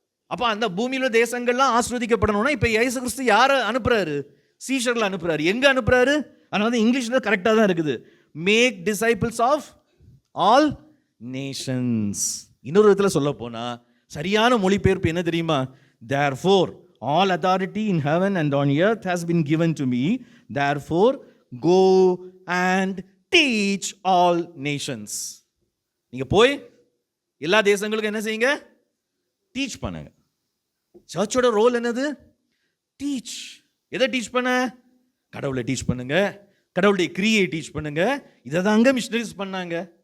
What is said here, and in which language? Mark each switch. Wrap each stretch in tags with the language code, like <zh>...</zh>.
<ta>அப்ப அந்த பூமியில் உள்ள தேசங்கள்லாம் ஆசீர்வதிக்கப்படணும்னா இப்ப இயேசு கிறிஸ்து யாரை அனுப்புறாரு? சீஷர்களை அனுப்புறாரு. எங்க அனுப்புறாரு? அதனால இங்கிலீஷ்ல கரெக்டா தான் இருக்குது,</ta> <en>Make disciples of all nations.</en> <ta>இன்னொரு விதத்தில் சொல்ல போனா சரியான மொழிபெயர்ப்பு என்ன தெரியுமா?</ta> <en>therefore all authority in heaven and on earth has been given to me, therefore go and teach all nations.</en> <ta>நீங்க போய் எல்லா தேசங்களுக்கும் என்ன செய்யுங்க? டீச் பண்ணுங்க. சர்ச்சோட ரோல் என்னது? டீச். எதை டீச் பண்ண? கடவுளை டீச் பண்ணுங்க, கடவுளுடைய கிரியை டீச் பண்ணுங்க. இதை தாங்க மிஷனரிஸ் பண்ணாங்க.</ta>